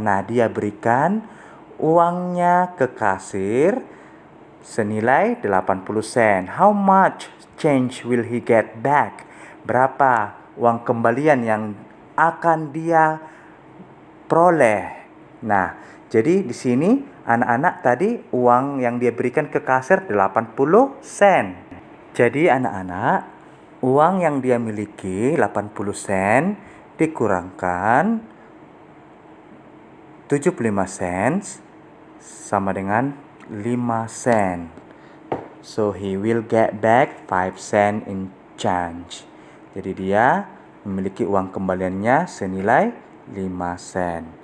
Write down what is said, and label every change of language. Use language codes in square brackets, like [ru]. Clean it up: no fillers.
[id] Nah, dia berikan uangnya ke kasir senilai 80 sen. [en] How much change will he get back? [id] Berapa uang kembalian yang akan dia peroleh? Nah, jadi di sini anak-anak tadi uang yang dia berikan ke kasir 80 sen. Jadi anak-anak, uang yang dia miliki 80 sen dikurangkan 75 sen sama dengan 5 sen. [en] So he will get back 5 sen in change. [id] Jadi dia memiliki uang kembaliannya senilai 5 sen.